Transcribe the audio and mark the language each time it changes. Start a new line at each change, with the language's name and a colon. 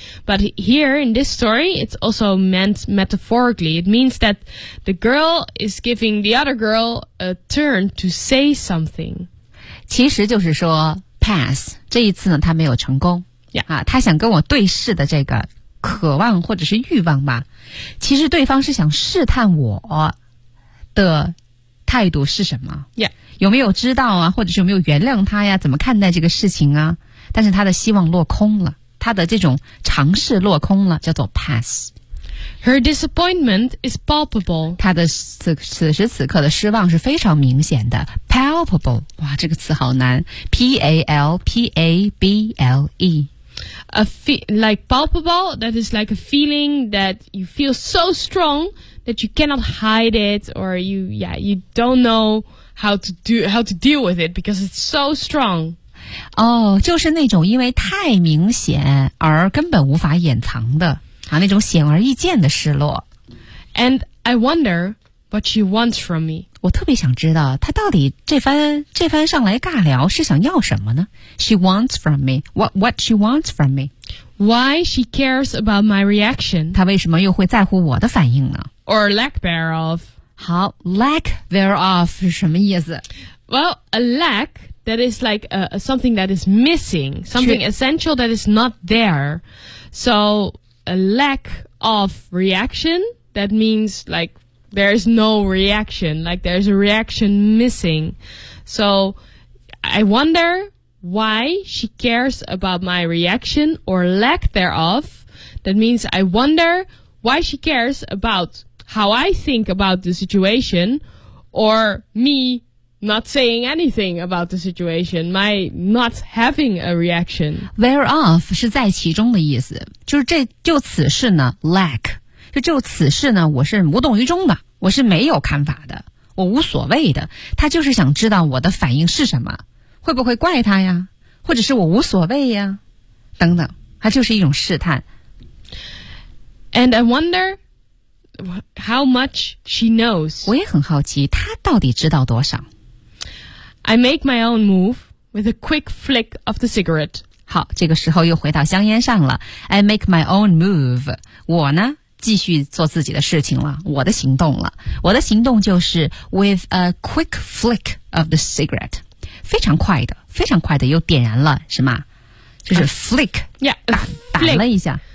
English: But here in this story, it's also meant metaphorically. It means that the girl is giving the other girl a turn to say something.
Chinese: 其实就是说Pass, 这一次呢他没有成功、
English: yeah.
Chinese: 啊、他想跟我对视的这个渴望或者是欲望吧，其实对方是想试探我的态度是什么、
English: yeah.
Chinese: 有没有知道啊，或者是有没有原谅他呀，怎么看待这个事情啊，但是他的希望落空了，他的这种尝试落空了，叫做 pass。
English: Her disappointment is palpable.
Chinese: 他的 此时此刻的失望是非常明显的。 Palpable, 哇这个词好难 P-A-L-P-A-B-L-E
English: Like palpable, that is like a feeling that you feel so strong that you cannot hide it or you, yeah, you don't know how to deal with it because it's so strong.
Chinese: 哦就是那种因为太明显而根本无法掩藏的、啊、那种显而易见的失落。
English: And I wonder what she wants from me.
Chinese: 我特别想知道他到底这番上来尬聊是想要什么呢
English: She wants from me. What she wants from me. Why she cares about my reaction.
Chinese: 他为什么又会在乎我的反应呢
English: Or lack thereof.
Chinese: 好
English: lack thereof
Chinese: 是什么意思
English: Well, a lack that is like something that is missing. Something essential that is not there. So a lack of reaction, that means likeThere is no reaction, like there's a reaction missing. So I wonder why she cares about my reaction or lack thereof. That means I wonder why she cares about how I think about the situation or me not saying anything about the situation, my not having a reaction.
Chinese: Thereof 是在其中的意思，就是这就此事呢 lack 就此事呢我是无动于衷的，我是没有看法的，我无所谓的，他就是想知道我的反应是什么，会不会怪他呀，或者是我无所谓呀等等，他就是一种试探。
English: And I wonder how much she knows.
Chinese: 我也很好奇他到底知道多少。
English: I make my own move with a quick flick of the cigarette.
Chinese: 好，这个时候又回到香烟上了。
English: I make my own move.
Chinese: 我呢，继续做自己的事情了，我的行动了。我的行动就是
English: with a quick flick of the cigarette.
Chinese: 非常快的，非常快的又点燃了，是吗？就是 flick.
English: Yeah, a flick.
Chinese: 打了一下。